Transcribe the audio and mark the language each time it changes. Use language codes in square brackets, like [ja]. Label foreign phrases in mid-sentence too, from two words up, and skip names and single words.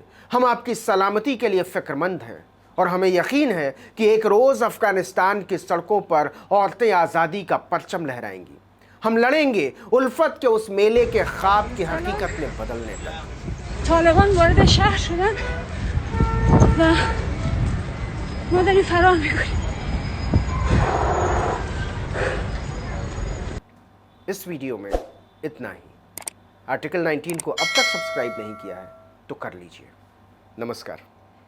[hi] हम आपकी सलामती के लिए फिक्रमंद हैं और हमें यकीन है कि एक रोज़ अफगानिस्तान की सड़कों पर औरतें आज़ादी का परचम लहराएंगी। हम लड़ेंगे उल्फत के उस मेले के ख्वाब की हकीकत में बदलने तक। [fa] طالبان وارد شهر شدن و ما داریم فرار میکنیم। [hi] इस वीडियो में इतना ही। आर्टिकल 19 को अब तक सब्सक्राइब नहीं किया है तो कर लीजिए। नमस्कार।